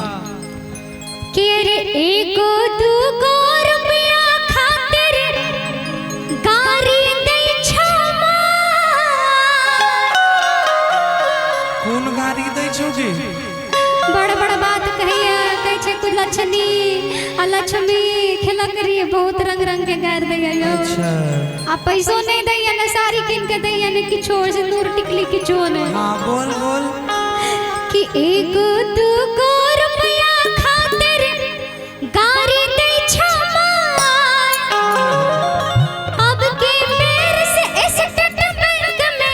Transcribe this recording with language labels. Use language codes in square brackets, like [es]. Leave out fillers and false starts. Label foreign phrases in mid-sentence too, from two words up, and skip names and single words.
[mai] कि रे एको 2 रुपया खातिर गारी दै छो कौन गाड़ी दै छो की? बड़ बड़ बात कहिया कहै छे कुछ लक्ष्मी अलक्ष्मी खेला करिए, बहुत रंग रंग के गार दैया यो। अच्छा आ पैसो नहीं दैया, न साड़ी किन के दैया, न किछो सिंदूर टिकली किछो ने। हाँ बोल बोल कि एको 2 रुपया खातिर गारी दै छो अब के बेर से स्टेट बैंक में